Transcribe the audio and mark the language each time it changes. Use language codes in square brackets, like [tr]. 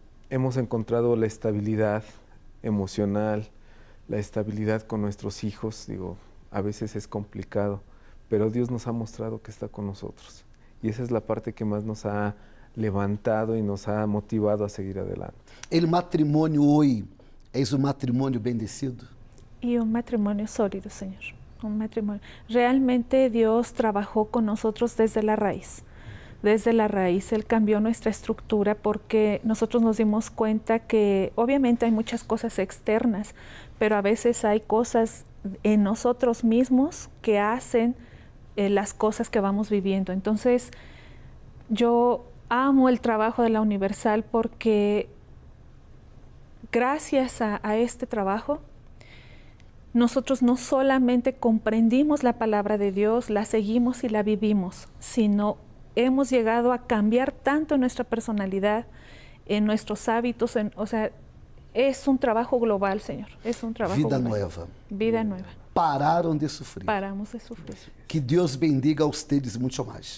[es] Hemos encontrado la estabilidad emocional, la estabilidad con nuestros hijos. Digo, a veces es complicado, pero Dios nos ha mostrado que está con nosotros. Y esa es la parte que más nos ha levantado y nos ha motivado a seguir adelante. [pt] El matrimônio hoje é um matrimônio bendecido? [es] Y un matrimonio sólido, Señor. Un matrimonio. Realmente Dios trabajó con nosotros desde la raíz. Desde la raíz Él cambió nuestra estructura porque nosotros nos dimos cuenta que obviamente hay muchas cosas externas, pero a veces hay cosas en nosotros mismos que hacen las cosas que vamos viviendo. Entonces, yo amo el trabajo de la Universal porque gracias a este trabajo, nosotros no solamente comprendimos la palabra de Dios, la seguimos y la vivimos, sino hemos llegado a cambiar tanto en nuestra personalidad, en nuestros hábitos, o sea, es un trabajo global, Señor. Es un trabajo Vida global. nueva. Vida nueva. [pt] Pararam de sofrer. [es] Paramos de sufrir. [pt] Que Deus bendiga [es] a ustedes [pt] muito mais.